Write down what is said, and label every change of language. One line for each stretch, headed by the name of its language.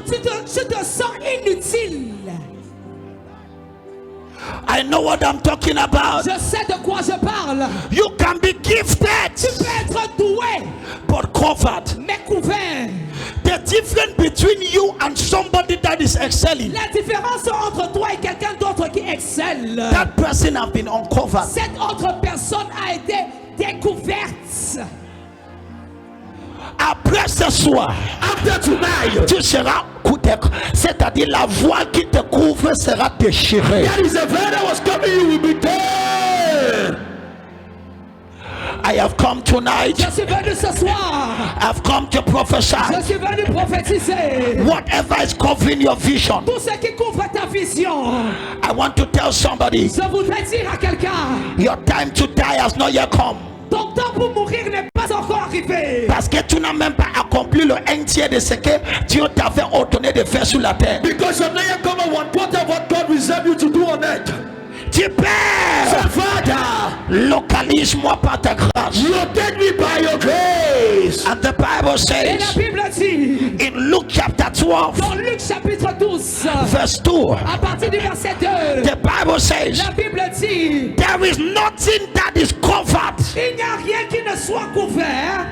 French: Tu te sens inutile.
English: I know what I'm talking about.
French: Je sais de quoi je parle.
English: You can be gifted,
French: Tu peux être doué,
English: but covered.
French: mais couvert.
English: The difference between you and somebody that is excelling,
French: La différence entre toi et quelqu'un d'autre qui excelle,
English: that person have been uncovered.
French: cette autre personne a été découverte. Après ce soir,
English: After tonight,
French: tu seras couvert, c'est-à-dire la voile qui te couvre sera déchirée.
English: that is the veil that was covering you will be torn. I have come tonight.
French: Je suis venu ce soir.
English: I've come to
French: Je
English: prophesy.
French: suis venu prophétiser.
English: Whatever is covering your vision,
French: Tout ce qui couvre ta vision.
English: I want to tell somebody,
French: Je voudrais dire à quelqu'un,
English: your time to die has not yet come.
French: ton temps pour mourir n'est pas encore arrivé. Parce que tu n'as même pas accompli le 1/3 de ce que Dieu t'avait ordonné de faire sur la terre.
English: Because you're not yet come on 1/4 of what God reserved you to do on earth.
French: Tu Père,
English: So Father,
French: localise-moi par ta grâce.
English: locate me by your grace. And the Bible
French: Et la
English: says
French: Bible dit,
English: in Luke chapter 12,
French: dans Luc chapitre 12,
English: verse 2,
French: à partir du verset 2,
English: the Bible says,
French: la Bible dit,
English: there is nothing that is covered
French: il n'y a rien qui ne soit couvert,